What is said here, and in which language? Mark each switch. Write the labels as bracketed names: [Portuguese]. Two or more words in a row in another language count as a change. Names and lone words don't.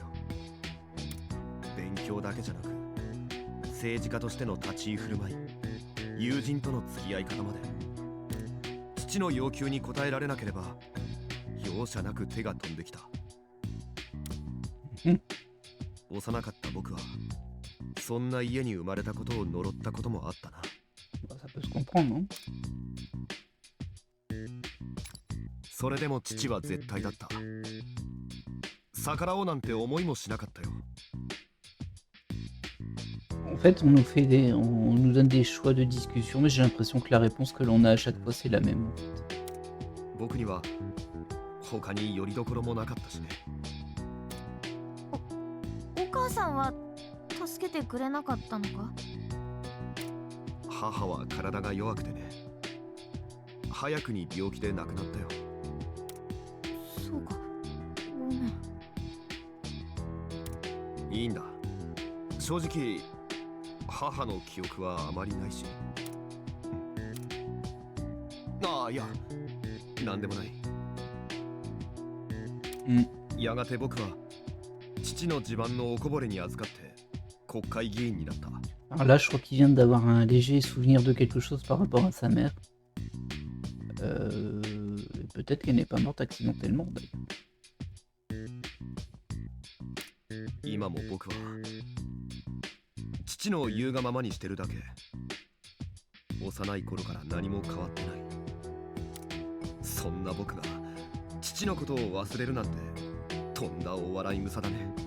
[Japanese] 勉強だけじゃなく、政治家としての立ち居振る舞い、友人との付き合い方まで。父の要求に応えられなければ容赦なく手が飛んできた。幼かった僕はそんな家に生まれたことを呪ったこともあったな。 [French] Ça peut se comprendre, non? [Japanese] それでも父は絶対だった。逆らおうなんて思いもしなかったよ。 [French] En fait, on nous donne des choix de discussion, mais j'ai l'impression que la réponse que l'on a à chaque fois, c'est la même. En fait. [Japanese] 僕には他に拠り所もなかったしね。お母さんは助けてくれなかったのか？母は体が弱くてね。早くに病気で亡くなったよ。そうか、ごめん。いいんだ。正直母の記憶はあまりないし。ああ、いや、なんでもない。やがて僕は父の地盤のおこぼれに預かって国会議員になった。 [French] Alors là, je crois qu'il vient d'avoir un léger souvenir de quelque chose par rapport à sa mère. Peut-être qu'elle n'est pas morte accidentellement, d'ailleurs. [Japanese] 今も僕は父の言うがままにしてるだけ。幼い頃から何も変わってない。そんな僕が父のことを忘れるなんてとんだお笑い草だね。